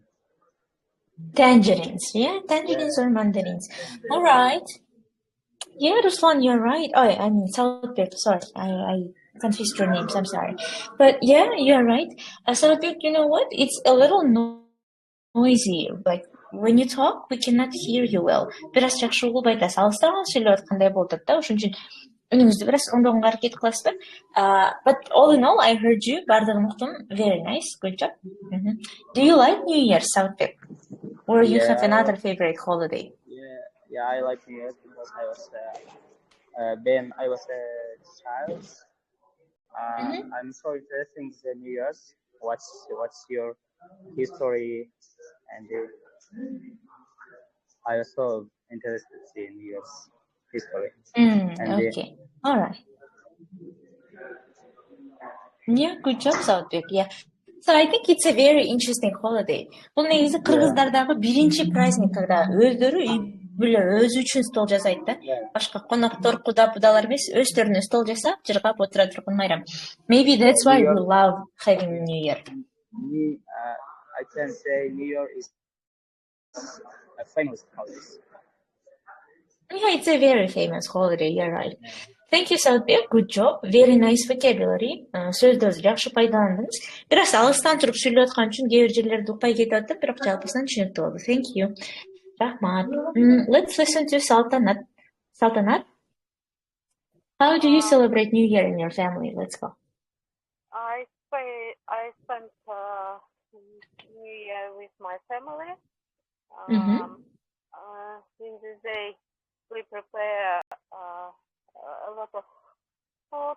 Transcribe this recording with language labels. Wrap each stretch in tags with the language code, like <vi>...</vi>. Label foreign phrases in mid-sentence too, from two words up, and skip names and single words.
<en>Tangerines, yeah, tangerines or mandarins. All right. Yeah, Ruslan, you're right. Oh, I mean, Southbek, sorry. I confused your names. I'm sorry. But yeah, you're right. Southbek, you know what? It's a little noisy. Like, when you talk, we cannot hear you well.</en> <ky>Biraz жакшы угулбай атасыз. Алыстан сүйлөп аткандай болуп атат да. Ошон үчүн үнүңүздү biraz оңдогонго аракет кыласызбы?</ky> <en>But all in all, I heard you.</en> <ky>Бардыгын уктум.</ky> <en>Very nice. Good job. Do you like New Year, Southbek? Or you have another favorite holiday? Yeah, I like New Year because when I was a child. I'm so interested in the New Year's. What's your history? And I was so interested in New Year's history. Okay. All right. Yeah, good job, Southbek. Yeah. So I think it's a very interesting holiday.</en> <ky>Бул негизи кыргыздардагы биринчи</ky> <ru>праздник, когда</ru> <ky>өздөрү үй бүлө өзү үчүн стол жасайт да. Башка коноктор, куда будалар эмес, өздөрүнө стол жасап, жыргап отура турган майрам.</ky> <en>Maybe that's why we love having New Year. I can say New Year is a famous holiday. Yeah, it's a very famous holiday. You're right. Thank you, Southbek. Good job. Very nice vocabulary.</en> <ky>Сөздөрдү жакшы пайдаландыңыз. Biraz алыстан туруп сүйлөп аткан үчүн кээ бир жерлерде укпай кетип атты, бирок жалпысынан түшүнүктүү болду.</ky> <en>Thank you. Рахмат. Let's listen to Saltanat. Saltanat, how do you celebrate New Year in your family? Let's go. I spent New Year with my family. In this day, we prepare a lot of food.</en>